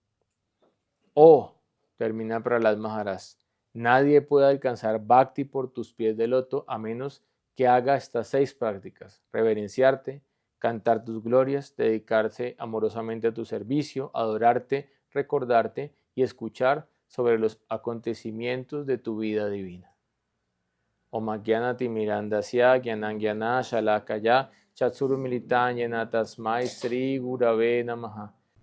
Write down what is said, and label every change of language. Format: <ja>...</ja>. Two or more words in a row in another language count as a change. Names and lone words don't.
<es>Oh, termina Prahlad Maharaj, nadie puede alcanzar Bhakti por tus pies de loto a menos que haga estas 6 prácticas: reverenciarte, cantar tus glorias, dedicarse amorosamente a tu servicio, adorarte, recordarte y escuchar sobre los acontecimientos de tu vida divina.</es> <sa>Om Gyanati Mirandasya Gyanan Gyana Shalakaya Chatsuru Militanyana Tasmai Sri Gurave Namaha.</sa>